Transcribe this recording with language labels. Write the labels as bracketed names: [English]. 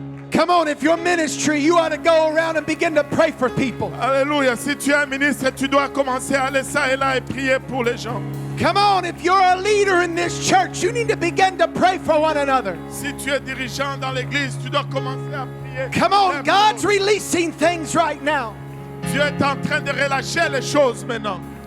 [English] Come on, if your ministry, you ought to go around and begin to pray for people. [French] Alléluia. Si tu es un ministre, tu dois commencer à aller ça et là et prier pour les gens. [English] Come on, if you're a leader in this church, you need to begin to pray for one another. [French] Si tu es dirigeant dans l'église, tu dois commencer à prier. [English] Come on, God's releasing things right now. [French] Dieu est en train de relâcher les choses maintenant.